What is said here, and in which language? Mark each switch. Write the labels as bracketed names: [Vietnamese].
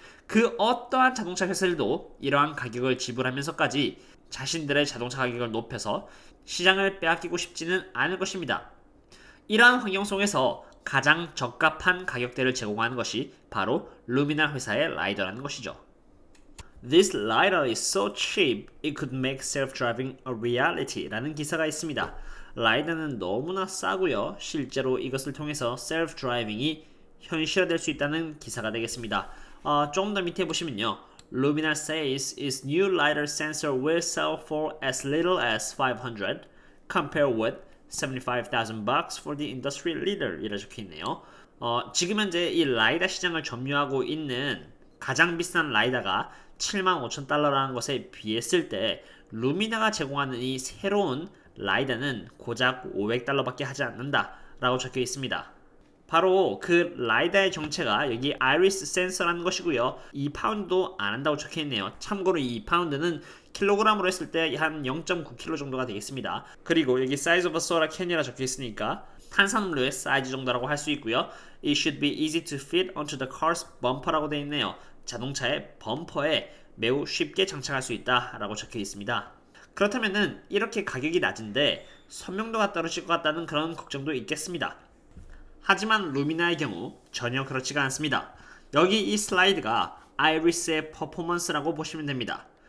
[Korean] 그 어떠한 자동차 회사들도 이러한 가격을 지불하면서까지 자신들의 자동차 가격을 높여서 시장을 빼앗기고 싶지는 않을 것입니다. 이러한 환경 속에서 가장 적합한 가격대를 제공하는 것이 바로 루미나 회사의 라이더라는 것이죠. [English] This lidar is so cheap it could make self-driving a reality [Korean] 라는 기사가 있습니다. 라이다는 너무나 싸고요. 실제로 이것을 통해서 self-driving이 현실화될 수 있다는 기사가 되겠습니다. 조금 더 밑에 보시면요. [English] Luminar says its new lidar sensor will sell for as little as $500 compared with 75,000 bucks for the industry leader [Korean] 이라 적혀 있네요. 지금 현재 이 라이다 시장을 점유하고 있는 가장 비싼 라이다가 75,000달러라는 것에 비했을 때 루미나가 제공하는 이 새로운 라이다는 고작 500달러밖에 하지 않는다 라고 적혀 있습니다. 바로 그 라이다의 정체가 여기 아이리스 센서라는 것이고요. 2파운드도 안 한다고 적혀 있네요. 참고로 이 2파운드는 킬로그램으로 했을 때 한 0.9kg 정도가 되겠습니다. 그리고 여기 [English] size of a soda can [Korean] 이라 적혀 있으니까 탄산음료의 사이즈 정도라고 할 수 있고요. It should be easy to fit onto the car's bumper 라고 되어 있네요. 자동차의 범퍼에 매우 쉽게 장착할 수 있다라고 적혀 있습니다. 그렇다면은 이렇게 가격이 낮은데 선명도가 떨어질 것 같다는 그런 걱정도 있겠습니다. 하지만 루미나의 경우 전혀 그렇지가 않습니다. 여기 이 슬라이드가 아이리스의 퍼포먼스라고 보시면 됩니다.